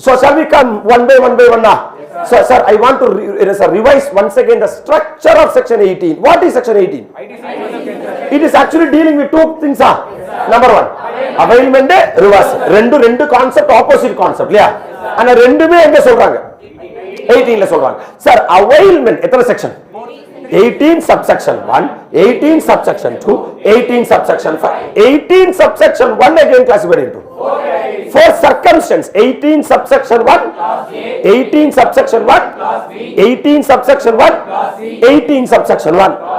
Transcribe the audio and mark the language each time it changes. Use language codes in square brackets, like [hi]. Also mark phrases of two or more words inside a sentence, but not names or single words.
[en] So shall we come one by one now? So sir, I want to revise once again the structure of section 18. What is section 18? It is actually dealing with two things. Number one, availment, reverse. Rendu concept, opposite concept. Yeah. And [ta] ரெண்டுமே எங்க சொல்றாங்க? 18 ல சொல்றாங்க. [en] Sir, availment, etana section? 18 subsection 1, 18 subsection 2, 18 subsection 5. 18 subsection 1 again classified into 4 circumstance. 18 subsection 1, 18 subsection 1, 18 subsection 1, 18 subsection 1.